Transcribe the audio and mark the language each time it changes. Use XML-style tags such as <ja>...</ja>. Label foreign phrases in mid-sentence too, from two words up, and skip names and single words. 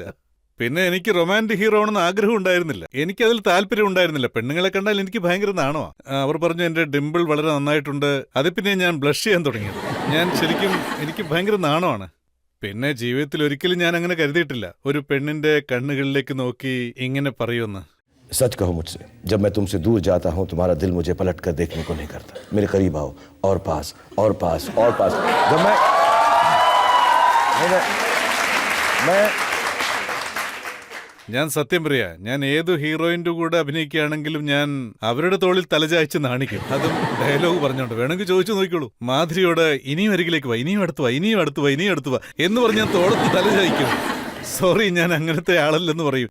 <ml>പിന്നെ എനിക്ക്</ml> <en>romantic hero</en> <ml>ആണെന്ന് ആഗ്രഹം ഉണ്ടായിരുന്നില്ല, എനിക്കതിൽ താല്പര്യം ഉണ്ടായിരുന്നില്ല. പെണ്ണുങ്ങളെ കണ്ടാൽ എനിക്ക് ഭയങ്കര നാണമാണ്. അവർ പറഞ്ഞു എന്റെ ഡിംപിൾ വളരെ നന്നായിട്ടുണ്ട്. അതിൽ പിന്നെ ഞാൻ ബ്ലഷ് ചെയ്യാൻ തുടങ്ങിയത്. എനിക്ക് ഭയങ്കര നാണമാണ്. പിന്നെ ജീവിതത്തിൽ ഒരിക്കലും ഞാൻ അങ്ങനെ കരുതിയിട്ടില്ല, ഒരു പെണ്ണിന്റെ കണ്ണുകളിലേക്ക് നോക്കി ഇങ്ങനെ പറയുമെന്ന്.</ml> <hi>सच कहो मुझसे, जब मैं तुमसे दूर जाता हूं तुम्हारा दिल मुझे पलट कर देखने को नहीं करता. मेरे करीब आओ और पास और पास और पास. जब मैं</hi> <ml>ഞാൻ സത്യം പറയാ, ഞാൻ ഏതു ഹീറോയിന്റെ കൂടെ അഭിനയിക്കുകയാണെങ്കിലും ഞാൻ അവരുടെ തോളിൽ തലചായ്ച്ച് നാണിക്കും. അതും ഡയലോഗ് പറഞ്ഞോണ്ട്. വേണമെങ്കിൽ ചോദിച്ചു നോക്കിക്കോളൂ, മാധുരിയോട് ഇനിയും അരികിലേക്ക് വാ, ഇനിയും അടുത്ത് വാ എന്ന് പറഞ്ഞ് ഞാൻ തോളത്ത് തലചായ്ക്കും. സോറി, ഞാൻ അങ്ങനത്തെ ആളല്ലെന്ന് പറയും.</ml>